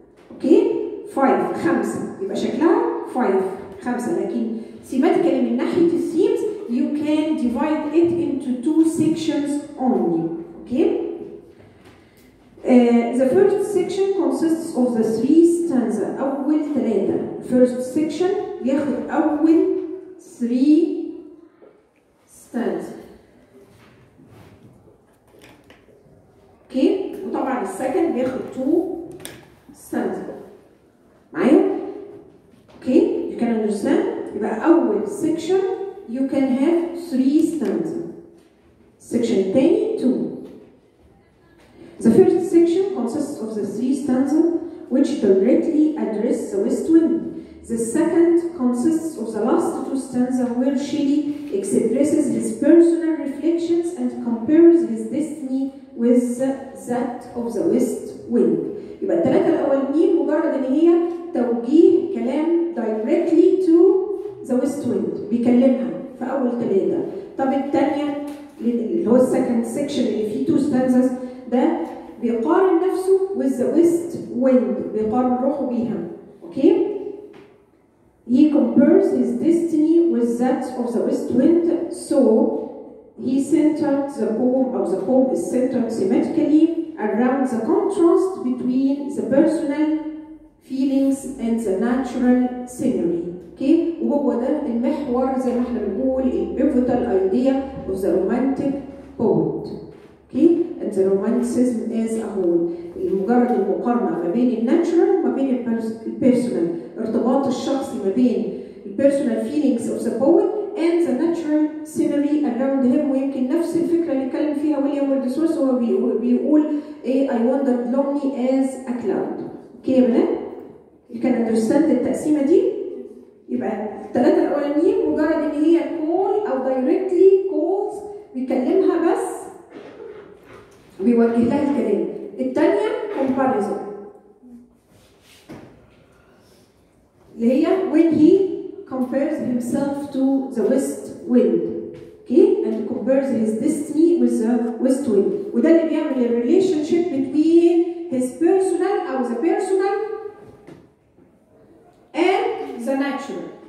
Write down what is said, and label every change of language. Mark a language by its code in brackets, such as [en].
[en] okay 5 [ar] يبقى شكلها 5 لكن [en] thematically [ar] من ناحيه [en] الثيمز you can divide it into 2 sections only. Okay. The first section consists of the 3 stanza. [ar] أول 3. [en] First section [ar] بياخد أول 3 [en] stanza. Okay. [ar] وطبعا السكند بياخد 2 stanza. معايا؟ [en] Okay. You can understand. [ar] يبقى أول [en] section you can have 3 stanza. Section الثاني 2. The first section consists of the 3 stanza which directly address the west wind. The second consists of the last 2 stanza where Shelley expresses his personal reflections and compares his destiny with that of the west wind. [ar] يبقى الثلاثة الأولانيين مجرد إن هي توجيه كلام [en] directly to the west wind [ar] بيكلمها في أول 3. طب الثانية اللي هو السكند سيكشن اللي فيه 2 stanzas ده بيقارن نفسه [en] with the west wind [ar] بيقارن روحه بيها. [en] Okay he compares his destiny with that of the west wind so he centered the poem or the poem is centered thematically around the contrast between the personal feelings and the natural scenery. [ar] اوكي وهو ده المحور زي ما احنا بنقول البيفوتال ايديا [en] of the romantic poet. Okay and the romanticism as a whole. [ar] مجرد المقارنه ما بين [en] الناتشرال وما بين البيرسونال، [ar] ارتباط الشخصي ما بين [en] البيرسونال feelings of the poet and the natural scenery around him. [ar] ويمكن نفس الفكره اللي اتكلم فيها ويليام ويردسورث هو بيقول ايه [en] I wandered lonely as a cloud. [ar] اوكي يا بنات؟ [en] you can understand [ar] التقسيمه دي. يبقى الثلاثه الاولانيين مجرد ان هي call او [en] directly calls [ar] بيكلمها بس بيوجه لها الكلام. الثانيه [en] comparison [ar] اللي هي [en] when he compares himself to the west wind. Okay and compares his destiny with the west wind. [ar] وده اللي بيعمل [en] الريليشن شيب between his personal او the personal and the natural.